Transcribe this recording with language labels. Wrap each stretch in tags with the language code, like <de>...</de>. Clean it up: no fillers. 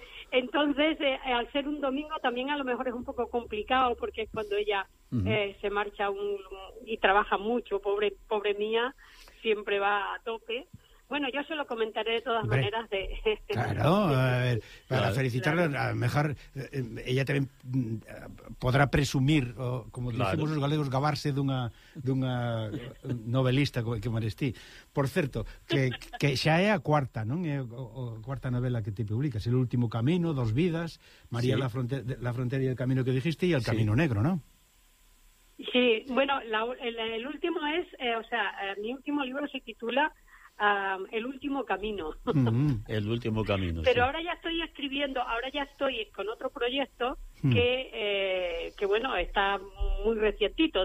<es>Entonces, al ser un domingo, también a lo mejor es un poco complicado, porque es cuando ella se marcha y trabaja mucho, pobre mía, siempre va a tope. Bueno, yo se lo comentaré de todas maneras. Claro, para felicitarla, a lo mejor ella también podrá presumir, o, como decimos los galegos, gabarse de una novelista que marestí.</es> <gl>Por cierto, que xa é a cuarta, non? É a cuarta novela que te publicas, El último camino, Dos vidas, María, sí.</gl> <es>la frontera y el camino que dijiste, y El camino negro, ¿no? Sí, bueno, el último es, mi último libro se titula El último camino. El último camino. Pero sí. ahora ya estoy con otro proyecto que está muy recientito.</es>